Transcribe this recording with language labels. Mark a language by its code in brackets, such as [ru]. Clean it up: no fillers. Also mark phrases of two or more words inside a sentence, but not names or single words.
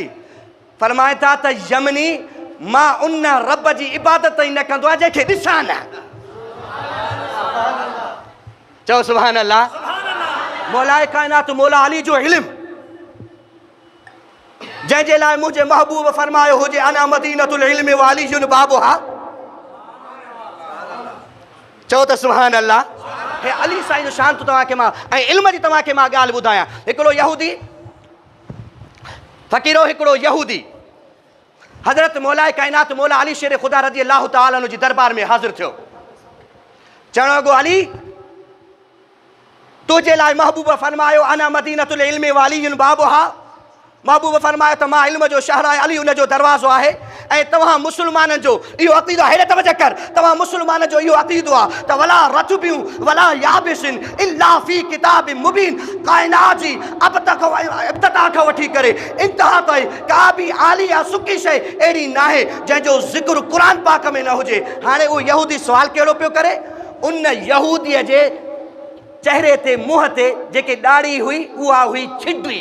[sd] फरमाए था त यमनी मां उन रब जी इबादत ई न कंदो आहे जंहिंखे ॾिसां न। चओ [ar] سبحان الله. [sd] मौला कायनात मौला अली जो इल्मु जंहिंजे लाइ मुंहिंजे महबूब फरमायो हुजे [ar] أنا مدينة العلم وعلي بابها. [sd] चओ त [ar] سبحان الله. [sd] हे अली साईं जो शान तव्हांखे मां ऐं इल्म जी तव्हांखे मां ॻाल्हि ॿुधायां। हिकिड़ो यहूदी फ़कीरो हिकिड़ो यहूदी हज़रत मौला कायनात मौला अली शेर ख़ुदा [ar] رضي الله تعالى عنه [sd] जी दरबार में हाज़िर थियो। चवण लॻो अली तुंहिंजे लाइ महबूब फरमायो [ar] أنا مدينة العلم وعلي بابها. [sd] महबूब फरमायो त मां इल्म जो शहर आहे, अली उन जो दरवाज़ो आहे। ऐं तव्हां मुस्लमाननि जो इहो अक़ीदो आहे, हेॾे तवजह कर, तव्हां मुस्लमान जो इहो अक़ीदो आहे त [ar] ولا رطب ولا يابس إلا في كتاب مبين. [sd] कायनात जी इब्तिदा खां वठी करे इंतहा ताईं का बि आली या सुकी शइ अहिड़ी न आहे जंहिंजो ज़िक्र क़ुर पाक में न हुजे। हाणे उहो यहूदी सवाल कहिड़ो पियो करे? उन यहूदीअ जे चहिरे ते मुंहं ते जेके ॾाढ़ी हुई उहा हुई छिडरी।